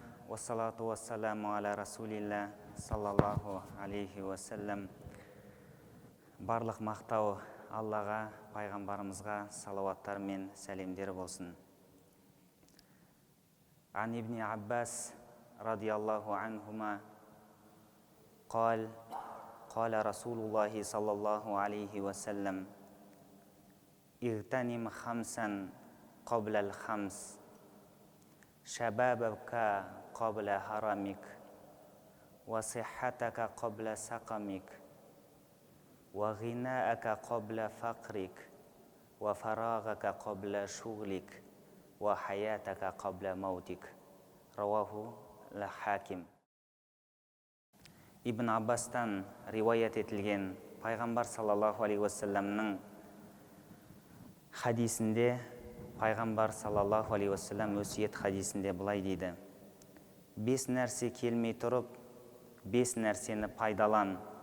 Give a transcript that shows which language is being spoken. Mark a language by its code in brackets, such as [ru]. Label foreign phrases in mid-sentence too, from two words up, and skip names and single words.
[ar] والصلاة والسلام على رسول الله صلى الله عليه وسلم. [kk] Барлық мақтау Аллаға, пайғамбарымызға салауаттар мен сәлемдер болсын. [ar] عن ابن عباس رضي الله عنهما قال رسول الله صلى الله عليه وسلم: اغتنم خمسا قبل خمس, شبابك قبل هرمك، وصحتك قبل سقمك، وغناك قبل فقرك، وفراغك قبل شغلك، وحياتك قبل موتك. رواه الحاكم. [kk] Ибн Аббастан риуаят етілген пайғамбар [ar] صلى الله عليه وسلم [kk] хадисінде, пайғамбар [ar] صلى الله عليه وسلم [kk] өсиет хадисінде былай дейді: 5 нәрсе келмей тұрып, 5 нәрсені пайдалан.